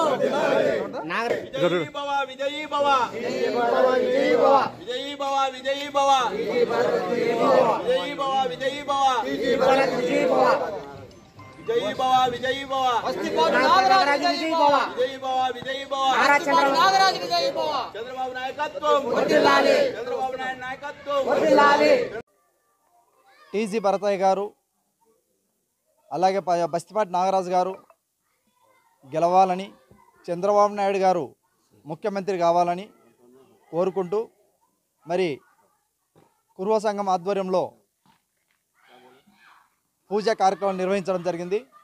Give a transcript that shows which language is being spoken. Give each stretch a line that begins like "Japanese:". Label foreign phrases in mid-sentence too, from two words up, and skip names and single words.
Sanskrit: विजयी भव विजयी भव विजयी भव विजयी भव विजयी भव विजयी भव विजयी भव विजयी भव विजयी भव विजयी भव బస్తపాటి నాగరాజు విజయీ భవ, विजयी भव विजयी भव నాగరాజు విజయీ భవ.
Telugu: చంద్రబాబు నాయకత్వం వర్ధిల్లాలి, చంద్రబాబు నాయుడు నాయకత్వం వర్ధిల్లాలి. టీజీ భరతయ్య గారు అలాగే బస్తపాటి నాగరాజు గారు గెలవాలని, చంద్రబాబు నాయుడు గారు ముఖ్యమంత్రి కావాలని కోరుకుంటూ మరి కుర్వ సంఘం ఆధ్వర్యంలో పూజా కార్యక్రమం నిర్వహించడం జరిగింది.